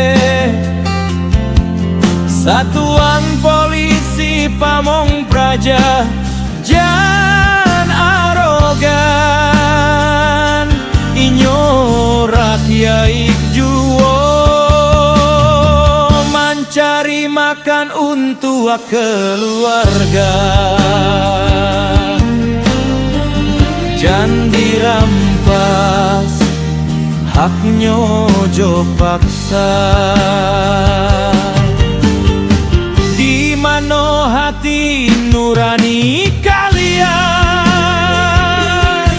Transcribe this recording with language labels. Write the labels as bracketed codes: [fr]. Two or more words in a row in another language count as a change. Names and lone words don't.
[id] Satuan polisi Pamong Praja [min] jan arogan, inyo rakyat juwo [id] mencari makan untuk keluarga. Jan dirampas haknya jo paksa, di mana hati nurani kalian?